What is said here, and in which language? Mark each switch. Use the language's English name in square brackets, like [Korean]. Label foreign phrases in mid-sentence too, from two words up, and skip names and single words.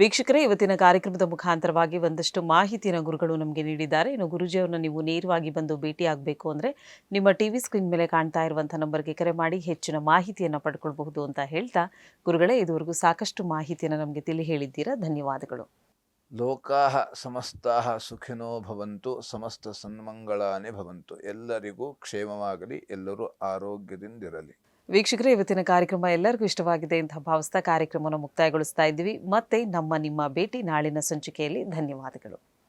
[Kannada] ವೀಕ್ಷಕರೇ, ಇವತ್ತಿನ ಕಾರ್ಯಕ್ರಮದ ಮುಖಾಂತರವಾಗಿ ಒಂದಷ್ಟು ಮಾಹಿತಿಯನ್ನು ಗುರುಗಳು ನಮಗೆ ನೀಡಿದ್ದಾರೆ. ಇನ್ನು ಗುರುಜಿಯವರನ್ನ ನೀವು ನೇರವಾಗಿ ಬಂದು ಭೇಟಿ ಆಗಬೇಕು ಅಂದರೆ ನಿಮ್ಮ ಟಿವಿ ಸ್ಕ್ರೀನ್ ಮೇಲೆ ಕಾಣ್ತಾ ಇರುವಂಥ ನಂಬರ್ಗೆ ಕರೆ ಮಾಡಿ ಹೆಚ್ಚಿನ ಮಾಹಿತಿಯನ್ನು ಪಡ್ಕೊಳ್ಬಹುದು ಅಂತ ಹೇಳ್ತಾ, ಗುರುಗಳೇ ಇದುವರೆಗೂ ಸಾಕಷ್ಟು ಮಾಹಿತಿಯನ್ನು ನಮಗೆ ತಿಳಿ ಹೇಳಿದ್ದೀರಾ. ಧನ್ಯವಾದಗಳು. [Sanskrit] ಲೋಕಾಹ ಸಮಸ್ತಾಹ ಸುಖಿನೋ ಭವಂತು, ಸಮಸ್ತ ಸನ್ಮಂಗಳಾನಿ ಭವಂತು. [Kannada] ಎಲ್ಲರಿಗೂ ಕ್ಷೇಮವಾಗಲಿ, ಎಲ್ಲರೂ ಆರೋಗ್ಯದಿಂದಿರಲಿ. ವೀಕ್ಷಕರೇ, ಇವತ್ತಿನ ಕಾರ್ಯಕ್ರಮ ಎಲ್ಲರಿಗೂ ಇಷ್ಟವಾಗಿದೆ ಅಂತ ಭಾವಿಸ್ತಾ ಕಾರ್ಯಕ್ರಮವನ್ನು ಮುಕ್ತಾಯಗೊಳಿಸ್ತಾ ಇದ್ದೀವಿ. ಮತ್ತೆ ನಿಮ್ಮ ಭೇಟಿ ನಾಳಿನ ಸಂಚಿಕೆಯಲ್ಲಿ. ಧನ್ಯವಾದಗಳು.